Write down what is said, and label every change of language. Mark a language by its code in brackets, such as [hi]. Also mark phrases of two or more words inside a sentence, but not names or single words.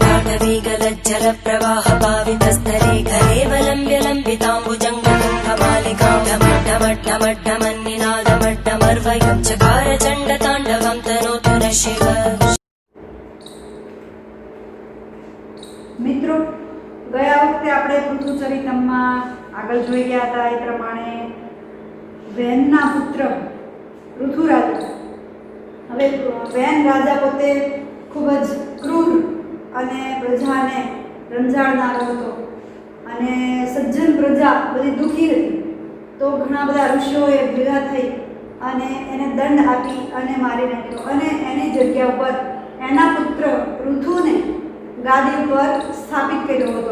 [sa] वेगलज्जलप्रवाहपावितस्तरे करेवलम्ब्य लम्बिताम्बुजङ्गतुङ्गमालिकां ढमड्ढमड्ढमड्ढमन्निनादमड्ढमर्वयं चकार चण्डताण्डवं तनोतु न शिव। [gu] મિત્રો, ગયા વખતે આપણે પૃથુચરિતમમાં આગળ જોઈ ગયા હતા એ પ્રમાણે વેનના પુત્ર પૃથુરાજા, હવે વેન રાજા પોતે ખૂબ જ ક્રૂર અને પ્રજાને રંજાડનારો હતો અને સજ્જન પ્રજા બધી દુઃખી હતી, તો ઘણા બધા ઋષિઓએ ભેગા થઈ અને એને દંડ આપી અને મારી નાખ્યો અને એની જગ્યા ઉપર એના પુત્ર પૃથુને ગાદી ઉપર સ્થાપિત કર્યો હતો।